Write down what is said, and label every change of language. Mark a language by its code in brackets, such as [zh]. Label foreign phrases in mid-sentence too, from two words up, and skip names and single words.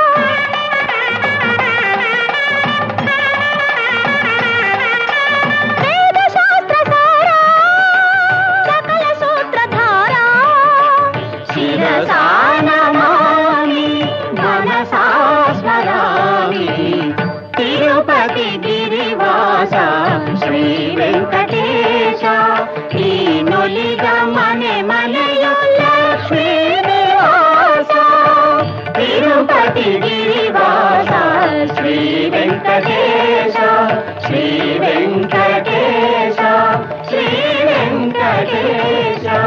[te] వేద శాస్త్ర సార సకల సూత్రధార శిరసా నమామి మనసా స్మరామి తిరుపతి గిరివాస శ్రీ వెంకటేశ [kn] ನೀನೊಲಿದ ಮನೆ ಮನೆಯು ಲಕ್ಷ್ಮೀ ನಿವಾಸ ತಿರುಪತಿ ಗಿರಿವಾಸ ಶ್ರೀ ವೆಂಕಟೇಶ ಶ್ರೀ ವೆಂಕಟೇಶ ಶ್ರೀ ವೆಂಕಟೇಶ